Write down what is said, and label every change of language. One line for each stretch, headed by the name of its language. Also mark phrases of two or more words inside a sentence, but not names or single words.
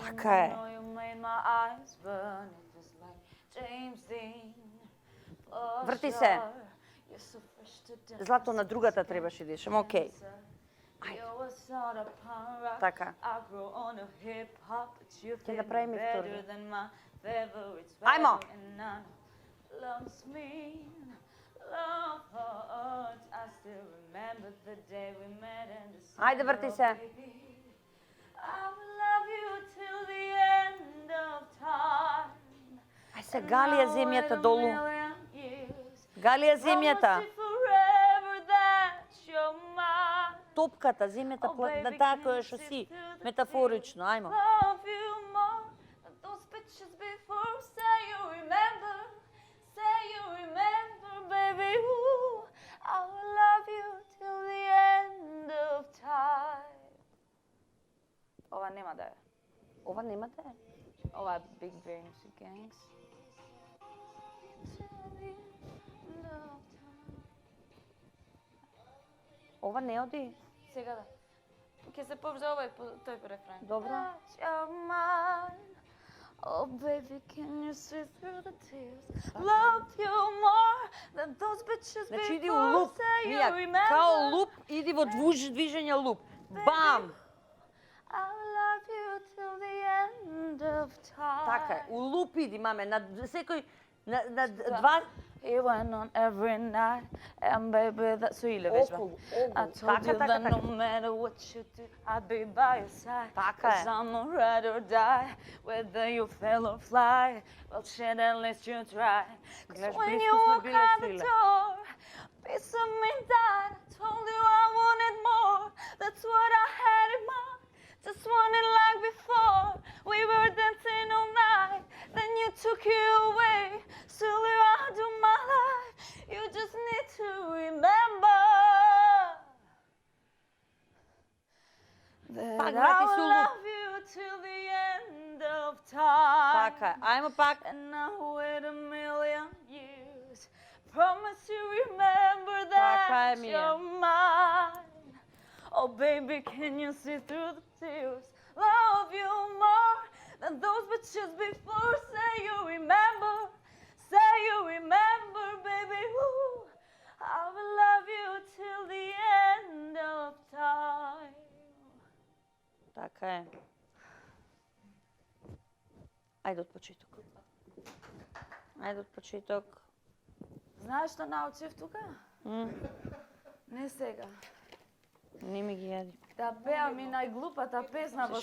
Macedonian: Така е.
English: You know you made my eyes burn. It was like James Dean. For
Macedonian: Врти се.
English: sure. You're so fresh to death.
Macedonian: Злато на другата требаше да идеш, окей.
English: You was not a punk rock.
Macedonian: Така.
English: I grew on a hip hop, but you
Macedonian: Ќе
English: fit
Macedonian: направиме
English: better
Macedonian: второ.
English: than my favorite
Macedonian: Ајмо.
English: rapper, and none loves me. Love hurts. I still remember the day we met in December.
Macedonian: Ајде, врти се.
English: Baby, I will love you till the end of time.
Macedonian: Ај се галија
English: And
Macedonian: земјата
English: I'll
Macedonian: долу.
English: wait a million years.
Macedonian: Галија земјата.
English: Promise you forever that you're mine.
Macedonian: Топката, земјата,
English: Oh, baby,
Macedonian: на таа
English: can
Macedonian: која
English: you
Macedonian: што
English: see
Macedonian: си,
English: through the
Macedonian: метафорично,
English: tears?
Macedonian: ајмо.
English: Love you more than those bitches before. Say you remember, baby. Ooh, I will love you till the end of time.
Macedonian: Ова нема да е. Ова нема да е. Ова е Big Dreams Gangs. Ова не оди. Сега да. Ќе се повза овој тој рефрен. Добро.
English: Oh baby, can you see through the tears? Love you more than those bitches
Macedonian: Значи иди у
English: before.
Macedonian: луп,
English: Say you
Macedonian: мија,
English: remember.
Macedonian: као луп, иди во движење луп. Бам!
English: I will love you till the end of time.
Macedonian: Така е, у луп иди, маме, на секој, на два...
English: He went on every night, and baby, that's who you live is.
Macedonian: Околу,
English: I
Macedonian: околу.
English: told you
Macedonian: Така,
English: that
Macedonian: така,
English: no
Macedonian: така.
English: matter what you do, I'd be by your side.
Macedonian: Така е.
English: 'Cause I'm a ride or die, whether you fail or fly. Well, shit, at least you try. 'Cause
Macedonian: Гледаш,
English: when
Macedonian: близко
English: you
Macedonian: сме
English: walk
Macedonian: биле
English: out the
Macedonian: силе.
English: door, piece of me died. I told you I wanted more. That's what I had in mind. Just wanted like before. We were dancing all night. Then you took you away. Still you're out of my life. You just need to remember that
Macedonian: Пак
English: I
Macedonian: врати се
English: will
Macedonian: у луп.
English: love you till the end of time.
Macedonian: Така е, ајмо пак.
English: And I'll wait a million years. Promise you remember that
Macedonian: Така е, Мија.
English: you're mine. Oh baby, can you see through the tears? Love you more than those bitches before. Say you remember. Say you remember, baby. Ooh, I will love you till the end of time.
Macedonian: Така е. Ајде од почеток. Ајде од почеток. Знаеш што научив тука? Не сега. Не ми ги јади. Да пеам и најглупата песна во